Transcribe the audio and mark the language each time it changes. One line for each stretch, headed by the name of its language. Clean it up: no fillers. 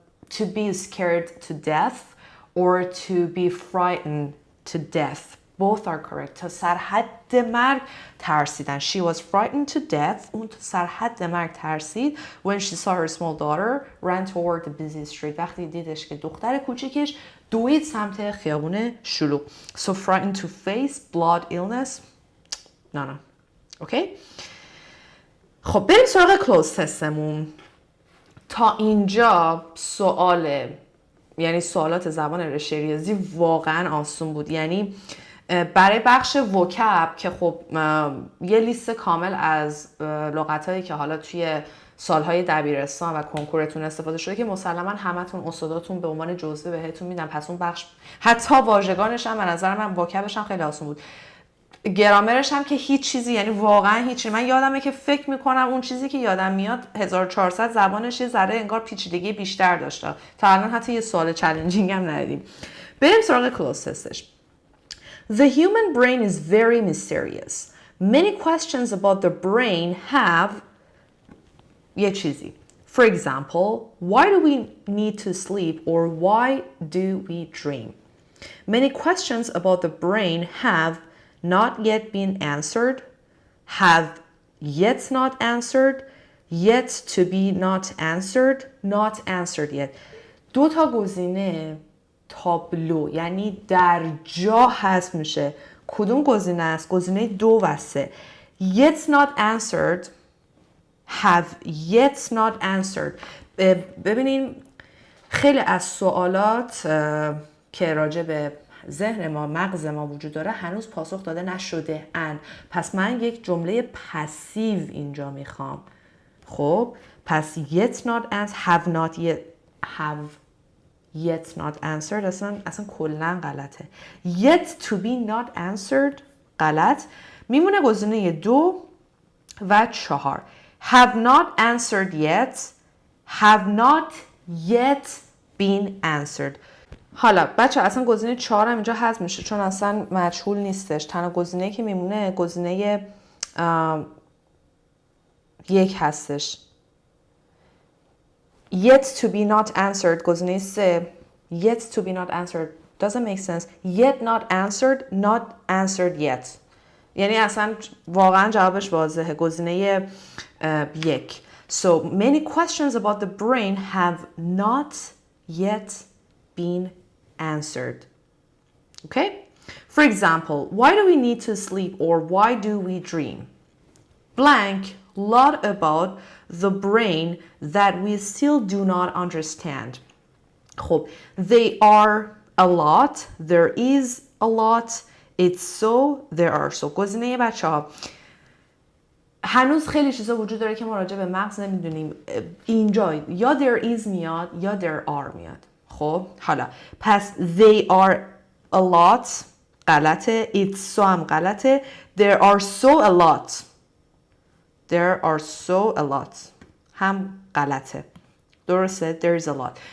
English: To be scared to death or to be frightened to death. Both are correct.
Persian: تا سرحد مرگ ترسیدن.
English: She was frightened to death.
Persian: اون تا سرحد مرگ ترسید.
English: When she saw her small daughter ran toward the busy street.
Persian: وقتی دیدش که دختر کوچیکش دوید سمت خیابون شلوغ.
English: So frightened to face blood illness. No.
Persian: اوکی؟ خب بریم سراغ کلوز تستمون. تا اینجا سوال یعنی سوالات زبان رشته ریاضی واقعا آسون بود. یعنی برای بخش وکب که خب یه لیست کامل از لغتایی که حالا توی سالهای دبیرستان و کنکورتون استفاده شده که مسلما همتون استاداتون به عنوان جزوه بهتون میدن، پس اون بخش حتی واژگانش هم به نظر من وکبش هم خیلی آسون بود. گرامرش هم که هیچ چیزی، یعنی واقعا هیچ چیزی. من یادمه که فکر میکنم اون چیزی که یادم میاد 1400 زبانش یه ذره انگار پیچیدگی بیشتر داشته. تا الان حتی یه سوال چالنجینگ هم ندیدیم. بریم سراغ کلوز تستش.
English: The human brain is very mysterious. Many questions about the brain have
Persian: یه چیزی.
English: For example, why do we need to sleep or why do we dream? Many questions about the brain have not yet been answered, have yet not answered, yet to be not answered yet.
Persian: دو تا گزینه تابلو، یعنی در جا حذف میشه. کدوم گزینه است؟ گزینه 2 و 3.
English: Yet not answered، have yet not answered.
Persian: ببینین خیلی از سوالات که راجع به ذهن ما، مغز ما وجود داره هنوز پاسخ داده نشده ان. پس من یک جمله پسیو اینجا میخوام. خب پس
English: yet not answered، have yet not answered
Persian: اصلا کلن غلطه.
English: yet to be not answered غلط.
Persian: میمونه گزینه 2 و 4.
English: have not answered yet، have not yet been answered.
Persian: حالا بچه اصلا گزینه 4 هم اینجا حذف میشه چون اصلا مجهول نیستش. تنها گزینه که میمونه گزینه 1 هستش.
English: yet to be not answered
Persian: گزینه 3.
English: yet to be not answered doesn't make sense. yet not answered، not answered yet.
Persian: یعنی اصلا واقعا جوابش واضحه. گزینه 1.
English: So many questions about the brain have not yet been answered. Okay? For example, why do we need to sleep or why do we dream? Blank, lot about the brain that we still do not understand. خب they are a lot, there is a lot, it's so, there are so.
Persian: گزینه بچه ها هنوز خیلی چیزا وجود داره که ما راجع به مغز نمیدونیم. اینجا یا
English: there is
Persian: میاد یا
English: there are
Persian: میاد. خب حالا پس
English: they are a lot
Persian: غلطه،
English: it's so
Persian: هم غلطه،
English: there are so a lot،
Persian: there are so a lot هم غلطه. درسته؟
English: there is a lot.